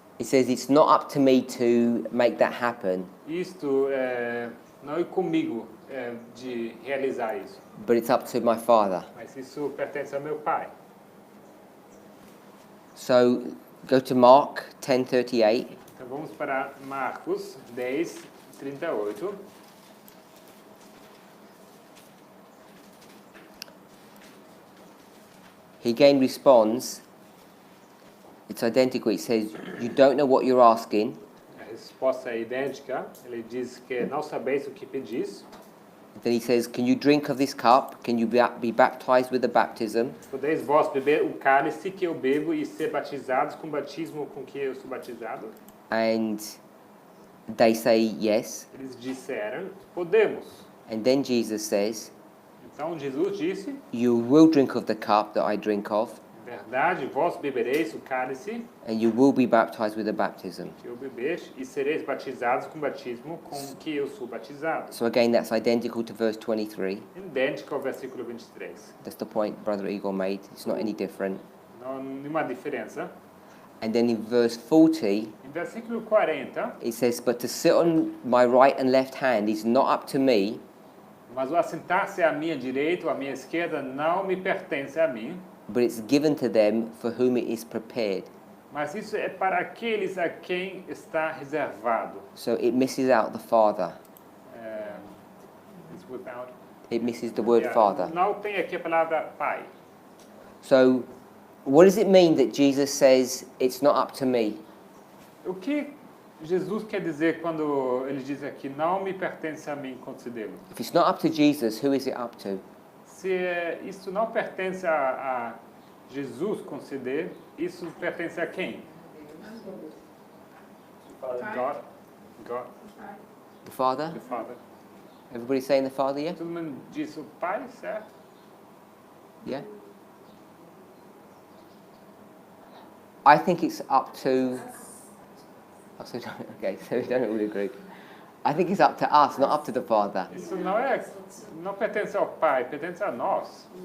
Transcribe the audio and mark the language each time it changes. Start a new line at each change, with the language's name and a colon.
English: He says it's not up to me to make that happen,
Portuguese: Isto não é comigo de realizar isso,
English: but it's up to my Father.
Portuguese: mas isso pertence ao meu Pai.
English: So go to Mark 10:38.
Portuguese: Então vamos para Marcos 10:38.
English: He again responds, it's identical. It says, you don't know what you're asking.
Portuguese: A resposta é idêntica. Ele diz que não sabeis o que pedis.
English: Then he says, can you drink of this cup? Can you be baptized with the baptism?
Portuguese: Podeis vós beber o cálice que eu bebo e ser batizados com o batismo com que eu sou batizado?
English: And they say yes.
Portuguese: Eles disseram, podemos.
English: And then Jesus says,
Portuguese: Então Jesus disse,
English: you will drink of the cup that I drink of,
Portuguese: verdade, vós bebereis o cálice
English: and you will be baptized with the baptism.
Portuguese: que eu beber e sereis batizados com o batismo com que eu sou batizado.
English: So again, that's identical to verse 23.
Portuguese: Idêntico ao versículo 23.
English: That's the point Brother Igor made. It's not any different.
Portuguese: Não há nenhuma diferença.
English: And then in verse 40,
Portuguese: Em versículo 40,
English: it says, but to sit on my right and left hand is not up to me,
Portuguese: mas o assentar-se à minha direita ou à minha esquerda não me pertence a mim,
English: but it's given to them for whom it is prepared.
Portuguese: mas isso é para aqueles a quem está reservado.
English: So it misses out the Father. It's without, It misses the word yeah, Father.
Portuguese: não tem aqui a palavra pai.
English: So what does it mean that Jesus says, it's not up to me?
Portuguese: O que Jesus quer dizer quando ele diz aqui, não me pertence a mim concedê-lo?
English: If it's not up to Jesus, who is it up to?
Portuguese: Se isso não pertence a Jesus conceder, isso pertence a quem?
English: God. God, The Father? the Father. Everybody saying the Father, yeah?
Portuguese: Todo mundo diz o Pai, certo?
English: Yeah? I think it's up to... Oh, so okay, so we don't all agree. I think it's up to us, not up to the Father.
Portuguese: Isso não pertence ao Pai, pertence a nós.